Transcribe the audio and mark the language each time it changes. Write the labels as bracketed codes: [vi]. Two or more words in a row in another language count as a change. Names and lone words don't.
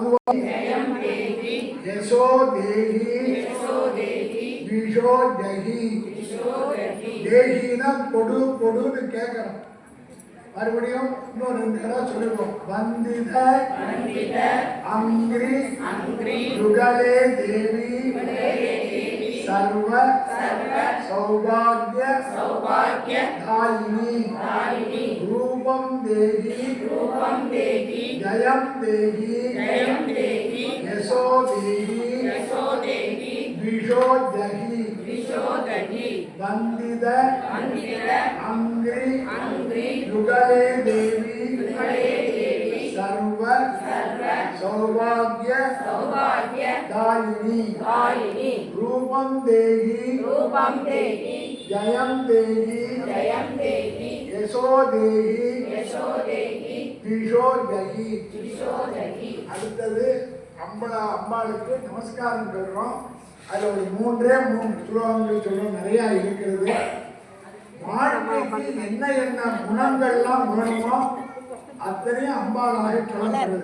[sa] यशो देहि विशो जहि [ta] தேகினா கொடு கொடுன்னு கேட்கணும். மறுபடியும் இன்னும் 2 தடவை சொல்லுவோம். [sa] वन्दित अङ्घ्रि युगले देवि सर्व सौभाग्य दायिनी रूपम देहि जयम देहि यशो देहि विशो जहि वंदित अंग्रि युगले देवी सर्व सौभाग्य दायिनी रूपम देहि जयम देहि यशो देहि विशो जहि [ta] அடுத்தது அம்பாளுக்கு நமஸ்காரம் சொல்றோம். அதுல ஒரு 3 ஸ்லோகங்கள் சொல்றோம். நிறைய இருக்கிறது. வாழ்க்கைக்கு என்ன என்ன குணங்கள்லாம் வேணுமோ அத்தனையும் அம்பாளாக சொல்லப்படுது.